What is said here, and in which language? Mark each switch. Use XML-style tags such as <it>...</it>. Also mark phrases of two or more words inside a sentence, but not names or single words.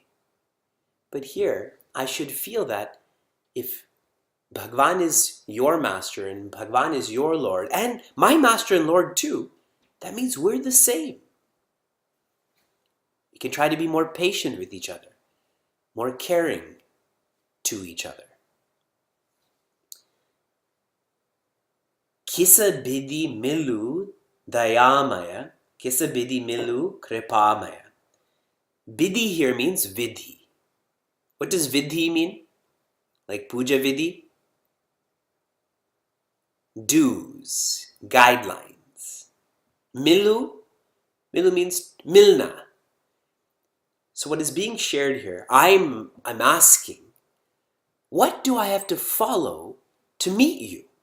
<en>But here, I should feel that if Bhagwan is your master and Bhagwan is your Lord, and my master and Lord too, that means we're the same. We can try to be more patient with each other, more caring to each other.</en> <hi>Kisa bidi milu dayamaya, kisa bidi milu kripamaya.</hi> <en>Bidi here means vidhi. What does vidhi mean? Like</en> <hi>puja vidhi?</hi> <en>Dues, guidelines. Milu means milna. So what is being shared here, I'm asking, what do I have to follow to meet you?</en>